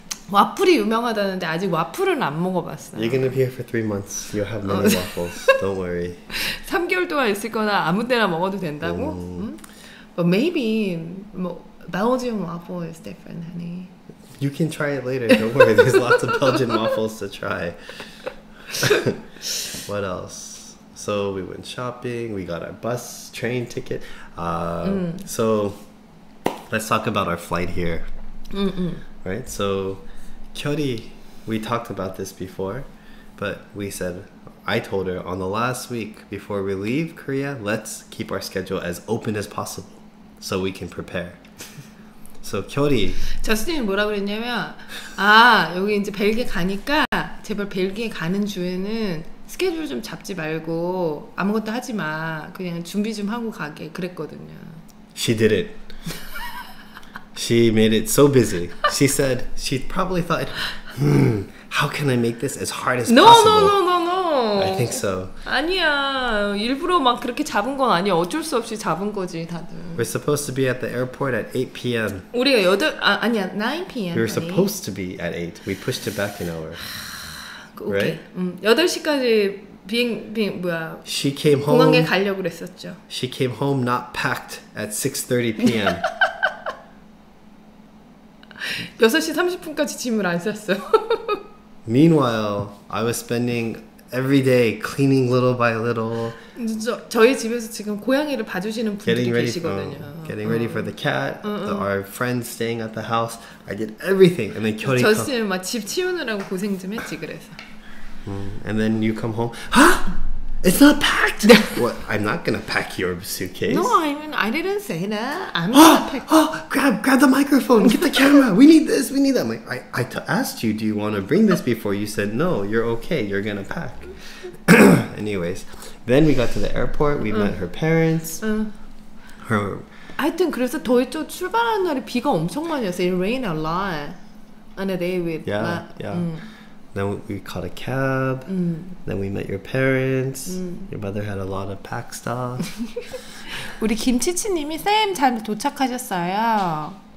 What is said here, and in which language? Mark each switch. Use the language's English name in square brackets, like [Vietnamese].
[Korean] 와플이 유명하다는데 아직 와플은 안 먹어봤어요. [English] You're gonna be here for 3 months. You'll have many waffles. Don't worry. [Korean] 3개월 동안 있을 거나 아무 때나 먹어도 된다고? [English] But maybe Belgian waffle is different, honey. You can try it later. Don't worry. There's lots of Belgian waffles to try. What else? So we went shopping. We got our bus, train ticket. So let's talk about our flight here. Right? So Kyori, we talked about this before, but I told her on the last week before we leave Korea, let's keep our schedule as open as possible so we can prepare. So Kyori, [Korean] 저스틴이 뭐라 그랬냐면 여기 이제 벨기에 가니까 제발 벨기에 가는 주에는 스케줄 좀 잡지 말고 아무것도 하지 마. 그냥 준비 좀 하고 가게 그랬거든요. [English] she did it. She made it so busy. She said she probably thought, how can I make this as hard as possible? No. I think so. [Korean] 아니야. 일부러 막 그렇게 잡은 건 아니야. 어쩔 수 없이 잡은 거지, 다들. [English] We're supposed to be at the airport at 8 p.m. [Korean] 우리가 9 p.m. [English] We were supposed to be at 8. We pushed it back an hour. [Korean] 오케이. 8시까지 뭐야. [English] She came [Korean] 공항에 [English] home. [Korean] 가려고 그랬었죠. [English] She came home not packed at 6:30 p.m. [Korean] 6시 30분까지 짐을 안 쌌어요. [English] Meanwhile, I was spending every day cleaning little by little. [Korean] 저희 집에서 지금 고양이를 봐주시는 분들이 계시거든요. [English] Getting ready for the cat. Our friends staying at the house. I did everything, and then Kyori [Korean] 저스틴은 막 집 치우느라고 고생 좀 했지 그래서. [English] And then you come home. It's not packed. What? I'm not gonna pack your suitcase. No, I didn't say that. I'm gonna pack. Grab the microphone. Get the camera. We need this. We need that. I'm like, I asked you, do you want to bring this before? You said no. You're okay. You're gonna pack. Anyways, then we got to the airport. We met her parents. Her. [Korean] 하여튼 그래서 저희 출발하는 날에 비가 엄청 많이 왔어요. [English] It rained a lot on a day with. Yeah. Then we caught a cab. Then we met your parents. Your mother had a lot of pack stuff. [Korean] 우리 김치치님이 쌤 잘 도착하셨어요.